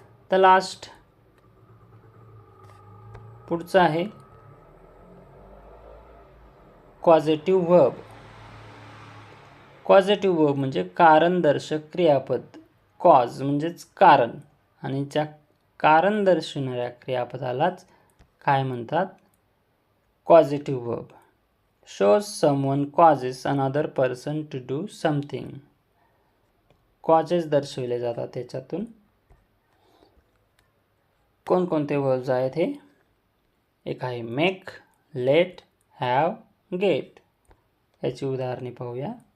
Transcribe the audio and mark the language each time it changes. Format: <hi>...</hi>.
<en>the last</en> <mr>पुढचं आहे कॉझेटिव्ह verb. कॉझेटिव्ह verb म्हणजे कारणदर्शक क्रियापद. कॉज म्हणजेच कारण आणि ज्या कारण दर्शवणाऱ्या क्रियापदालाच काय म्हणतात? कॉझेटिव्ह verb.</mr> <en>Shows someone causes another person to do something.</en> <mr>Causes दर्शविले जातात त्याच्यातून. कोणकोणते वर्ब्स आहेत हे? एक आहे मेक, लेट, हॅव, गेट. याची उदाहरणे पाहूया.</mr>